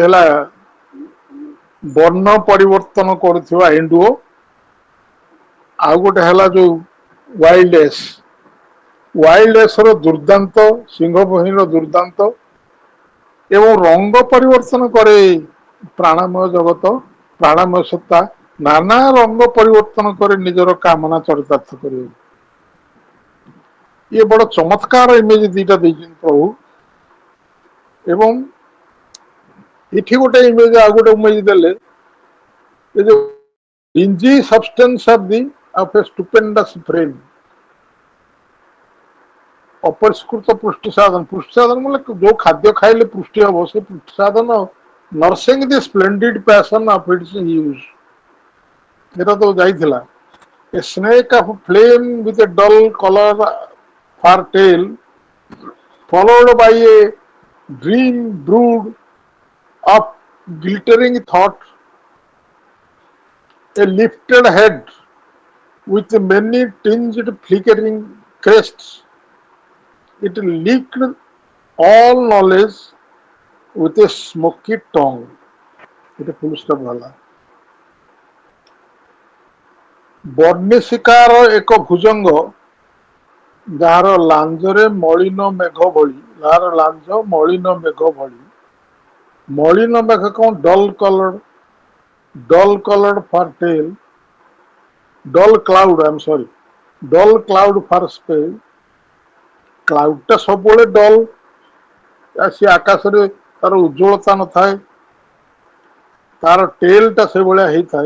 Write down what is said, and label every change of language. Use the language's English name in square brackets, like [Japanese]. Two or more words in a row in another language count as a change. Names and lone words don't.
[Odia] ହେଲା ବର୍ଣ୍ଣ ପରିବର୍ତ୍ତନ କରୁଥିବା ଏଣ୍ଡୁଅ, ଆଉ ଗୋଟେ ହେଲା ଯୋଉ [English] wild ass, wild ass [Odia] ର ଦୁର୍ଦ୍ଦାନ୍ତ, ସିଂହ ବାହିନୀର ଦୁର୍ଦ୍ଦାନ୍ତ, ଏବଂ ରଙ୍ଗ ପରିବର୍ତ୍ତନ କରେ ପ୍ରାଣମୟ ଜଗତ, ପ୍ରାଣମୟ ସତ୍ତା ନାନା ରଙ୍ଗ ପରିବର୍ତ୍ତନ କରି ନିଜର କାମନା ଚରିତାର୍ଥ କରିବେ। ଇଏ ବଡ ଚମତ୍କାର ଇମେଜ ଦିଟା ଦେଇଛନ୍ତି ପ୍ରଭୁ। ଏବଂ ଏଠି ଗୋଟେ ଇମେଜ ଆଉ ଗୋଟେ ଇମେଜ ଦେଲେ, ଏ ଯୋଉ [English] dingy substance of the of a stupendous brain, [Odia] ଅପରିଷ୍କୃତ ପୃଷ୍ଟି ସାଧନ, ପୃଷ୍ଟି ସାଧନ ମାନେ ଯୋଉ ଖାଦ୍ୟ ଖାଇଲେ ପୃଷ୍ଟି ହବ, ସେ ପୃଷ୍ଟି ସାଧନ [English] nursing the splendid passion of its use, [Odia] ଏଟା ତ ଯାଇଥିଲା। [English] A snake of flame with a dull color for tail, followed by a dream brood of glittering thought, a lifted head with many tinged flickering crests, it leaked all knowledge with a smoky tongue. [Odia] ଏଟା [English] full stop [Odia] ଗଲା। ବର୍ଣ୍ଣିଶିକାର ଏକ ଭୁଜଙ୍ଗ, ଯାହାର ଲାଞ୍ଜରେ ମଳିନ ମେଘ ଭଳି, ଯାହାର ଲାଞ୍ଜ ମଳିନ ମେଘ ଭଳି, ମଳିନ ମେଘ କଣ? [English] dull coloured for tail, dull cloud, I am sorry, dull cloud for spell, [Odia] କ୍ଲାଉଡ ଟା ସବୁବେଳେ ଡଲ୍, ସେ ଆକାଶରେ ତାର ଉଜ୍ଜଳତା ନଥାଏ, ତାର ଟେଲ ଟା ସେଇଭଳିଆ ହେଇଥାଏ।